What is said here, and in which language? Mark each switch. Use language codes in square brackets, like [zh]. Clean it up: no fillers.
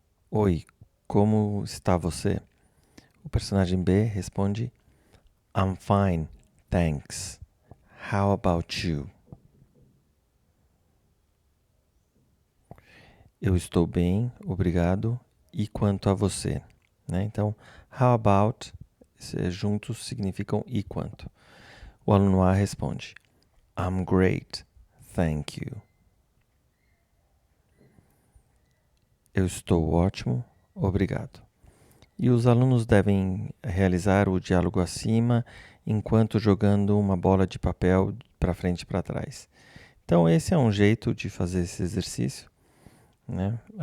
[pt] Oi, como está você? O personagem B responde, [en] I'm fine, thanks. How about you? [pt] Eu estou bem, obrigado. E quanto a você? Né? Então, how about, juntos significam e quanto. O aluno A responde, [en] I'm great, thank you. [pt] Eu estou ótimo, obrigado. E os alunos devem realizar o diálogo acima enquanto jogando uma bola de papel para frente e para trás. Então, esse é um jeito de fazer esse exercício, né?